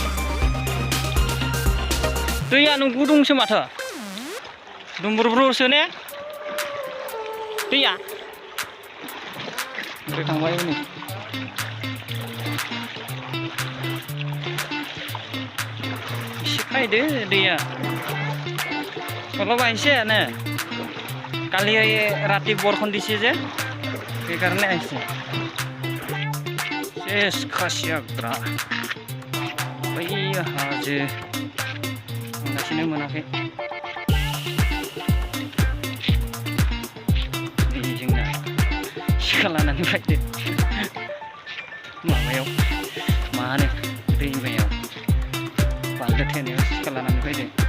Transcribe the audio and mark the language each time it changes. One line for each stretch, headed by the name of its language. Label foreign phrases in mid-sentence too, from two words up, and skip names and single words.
Bodo: दैयानो गुदुंसो माथो, दुंबुरब्रुसो ने दैया। ओरै थांबाय हनै एसे फैदो दैया,
Assamese: অলপ আহিছে এনে, কালি ৰাতি বৰষুণ দিছে যে সেইকাৰণে আহিছে।
Bodo: শেষ খাসি हाग्रा, बै हाजो मोनाखैनो मोनाखै। जोंना सिखा लानानै फैदो माबायाव मा होनो दैमायाव बान्दो थेनायाव सिखा लानानै फैदो।